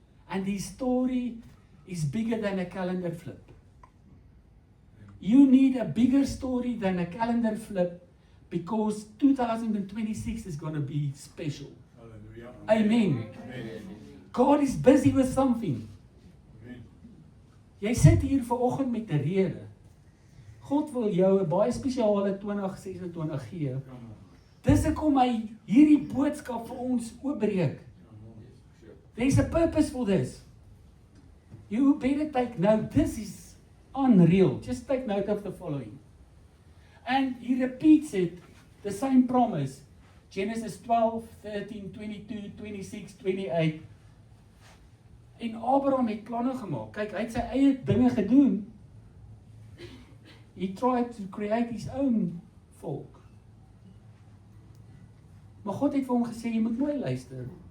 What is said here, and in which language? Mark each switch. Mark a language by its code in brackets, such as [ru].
[en] And his story is bigger than a calendar flip. You need a bigger story than a calendar flip, because 2026 is going to be special. Hallelujah. Amen. Amen. God is busy with something. Amen. [af] Jy sit hier vanoggend met 'n rede. God wil jou 'n baie spesiale 2026 gee. Dis hoekom hy hierdie boodskap vir ons oopbreek. [en] There's a purpose for this. You better take note. This is unreal. Just take note of the following. And he repeats it, the same promise. Genesis 12, 13, 22, 26, 28. [af] En Abraham het planne gemaak. Kyk, hy het sy eie dinge gedoen. [en] He tried to create his own volk. [af] Maar God het vir hom gesê, jy moet mooi luister.